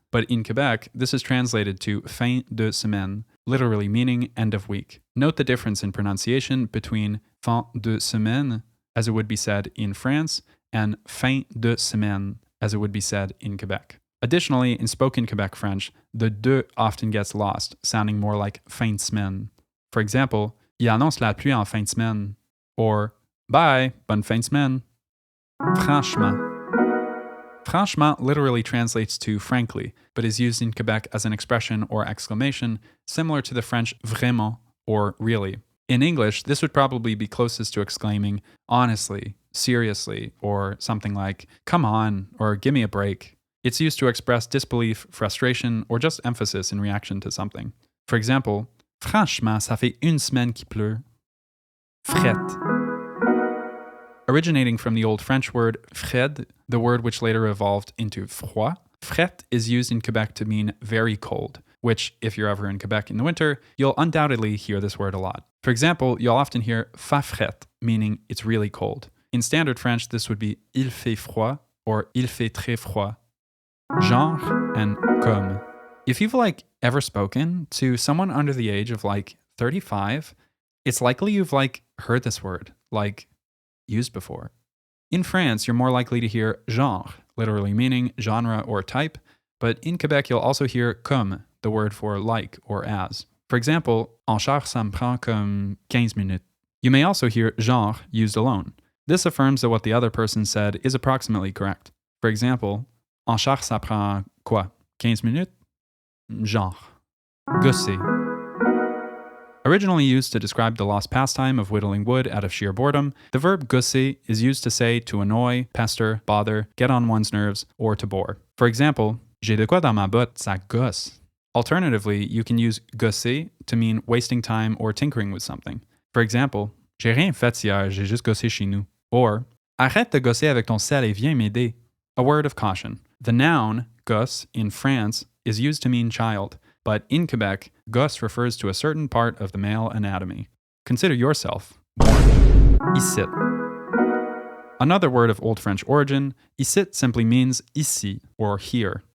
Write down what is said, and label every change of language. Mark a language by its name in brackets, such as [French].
[English] But in Quebec, this is translated to fin de semaine, literally meaning end of week. Note the difference in pronunciation between fin de semaine, as it would be said in France, and fin de semaine, as it would be said in Quebec. Additionally, in spoken Quebec French, the de often gets lost, sounding more like fin de semaine. For example, [French] il annonce la pluie en fin de semaine, [English] or [French] bye, bonne fin de semaine. Franchement. [English] Franchement literally translates to frankly, but is used in Quebec as an expression or exclamation similar to the French vraiment or really. In English, this would probably be closest to exclaiming honestly, seriously, or something like come on or give me a break. It's used to express disbelief, frustration, or just emphasis in reaction to something. For example, [French] franchement, ça fait une semaine qu'il pleut. Frette. [English] Originating from the Old French word fred, the word which later evolved into froid, fret is used in Quebec to mean very cold, which, if you're ever in Quebec in the winter, you'll undoubtedly hear this word a lot. For example, you'll often hear fa fret, meaning it's really cold. In standard French, this would be [French] il fait froid [English] or [French] il fait très froid. Genre and comme. [English] If you've ever spoken to someone under the age of 35, it's likely you've heard this word, used before. In France, you're more likely to hear genre, literally meaning genre or type, but in Quebec you'll also hear comme, the word for like or as. For example, [French] en char ça me prend comme 15 minutes. [English] You may also hear genre used alone. This affirms that what the other person said is approximately correct. For example, [French] en char ça prend quoi? 15 minutes? Genre. Gosser. [English] Originally used to describe the lost pastime of whittling wood out of sheer boredom, the verb gosser is used to say to annoy, pester, bother, get on one's nerves, or to bore. For example, [French] j'ai de quoi dans ma botte, ça gosse. [English] Alternatively, you can use gosser to mean wasting time or tinkering with something. For example, [French] j'ai rien fait hier, j'ai juste gossé chez nous. [English] Or, [French] arrête de gosser avec ton sel et viens m'aider. [English] A word of caution. The noun, gosse, in France, is used to mean child. But in Quebec, gosse refers to a certain part of the male anatomy. Consider yourself born. Ici. Another word of Old French origin, ici simply means ici, or here.